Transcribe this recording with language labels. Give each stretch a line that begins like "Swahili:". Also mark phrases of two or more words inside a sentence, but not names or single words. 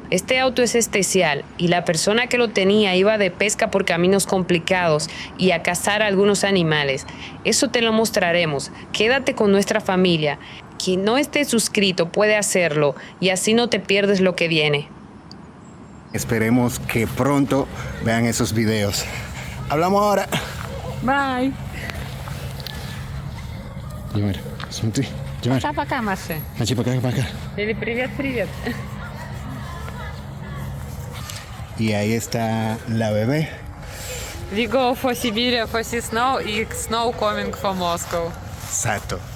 Spanish: Este auto es especial y la persona que lo tenía iba de pesca por caminos complicados y a cazar algunos animales. Eso te lo mostraremos. Quédate con nuestra familia. Quien no esté suscrito puede hacerlo y así no te pierdes lo que viene. Esperemos que pronto vean esos videos. Hablamos ahora. Bye.
Russian: Димар, смотри. Димар. Пока-пока, Маша. Значит, пока-пока. Или привет-привет.
Spanish: Y ahí está la bebé.
English: We go for Siberia for see snow, and snow coming from Moscow.
Spanish: Exacto.